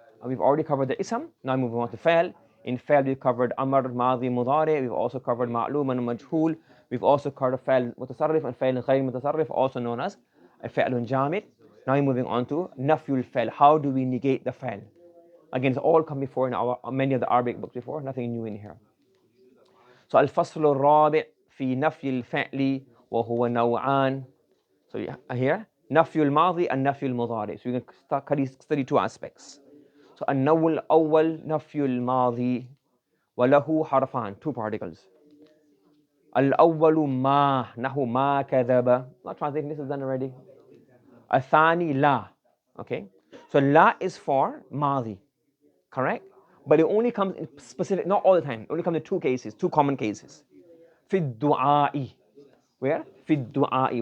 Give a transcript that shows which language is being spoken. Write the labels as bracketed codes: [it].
[en] And we've already covered the ism. Now moving on to fa'l. In fa'l we've covered amr, madhi, mudari. We've also covered ma'lum and majhul. We've also covered fa'l mutasarrif and fa'l ghayr mutasarrif, also known as fa'lun jamid. Now we're moving on to nafyul fa'l. How do we negate the fa'l? Again, it's all come before in many of the Arabic books before, nothing new in here. [ar] So الفصل الرابع في نفي الفعل وهو نوعان. [en] So here [ar] نفي الماضي and نفي المضارع. [en] So you can study two aspects. [ar] So النوع الأول نفي الماضي وله حرفان, [en] two particles. [ar] الأول ما, نحو ما كذب. [en] Not translating, this is done already. [ar] الثاني لا. Okay. [en] So لا is for ماضي. Correct? But it only comes in specific, not all the time. It only comes in two cases, two common cases. [ar] في الدعاء. [en] Where? [ar] في الدعاء.